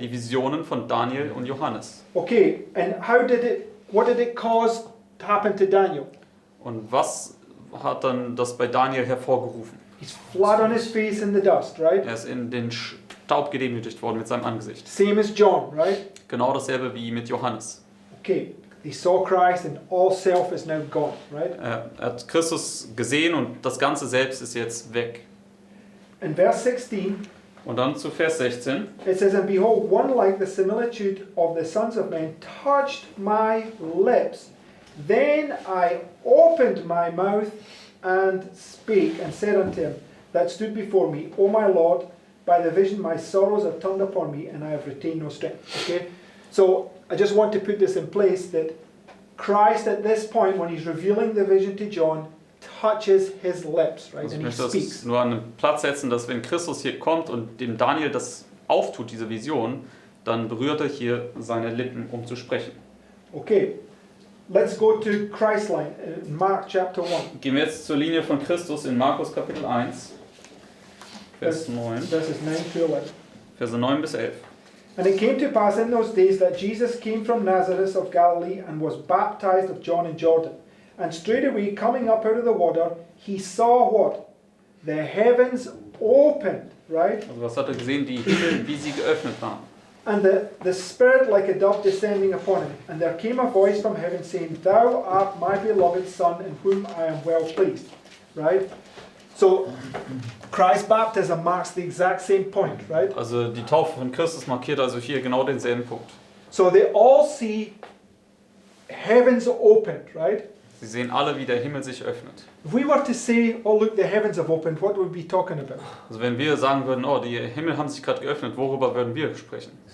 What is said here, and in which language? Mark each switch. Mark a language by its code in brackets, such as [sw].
[de] Die Visionen von Daniel und Johannes. [en] Okay, and what did it cause to happen to Daniel? [de] Und was hat dann das bei Daniel hervorgerufen? [en] He's flat on his face in the dust, right? [de] Er ist in den Staub gedemütigt worden mit seinem Angesicht. [en] Same as John, right? [de] Genau dasselbe wie mit Johannes. [en] Okay, they saw Christ and all self is now gone, right? [de] Er hat Christus gesehen und das ganze Selbst ist jetzt weg. [en] In verse 16, [de] Und dann zu Vers 16. [en] it says, And behold, one like the similitude of the sons of men touched my lips. Then I opened my mouth and spake, and said unto him that stood before me, O my Lord, by the vision my sorrows are turned upon me, and I have retained no strength. Okay? So I just want to put this in place, that Christ at this point, when he's revealing the vision to John, touches his lips, right? [de] Also ich [en] And he [de] möchte das [en] speaks. [de] nur an einen Platz setzen, dass wenn Christus hier kommt und dem Daniel das auftut, diese Vision, dann berührt er hier seine Lippen, um zu sprechen. [en] Okay. Let's go to Christ's line in Mark chapter 1. [de] Gehen wir jetzt zur Linie von Christus in Markus Kapitel 1, Vers 9, [en] Verses 9 to 11. [de] Verse 9 bis 11. [en] And it came to pass in those days that Jesus came from Nazareth of Galilee and was baptized of John in Jordan. And straightway coming up out of the water, he saw what? The heavens opened, right? [de] Also was hat er gesehen? Die Himmel, wie sie geöffnet waren. [en] And the Spirit like a dove descending upon him. And there came a voice from heaven saying, Thou art my beloved Son, in whom I am well pleased. Right? So, Christ's baptism marks the exact same point, right? [de] Also die Taufe von Christus markiert also hier genau denselben Punkt. [en] So they all see heavens opened, right? [de] Sie sehen alle, wie der Himmel sich öffnet. [en] If we were to say, oh look, the heavens have opened, what would we be talking about? [de] Also wenn wir sagen würden, oh, die Himmel haben sich gerade geöffnet, worüber würden wir sprechen?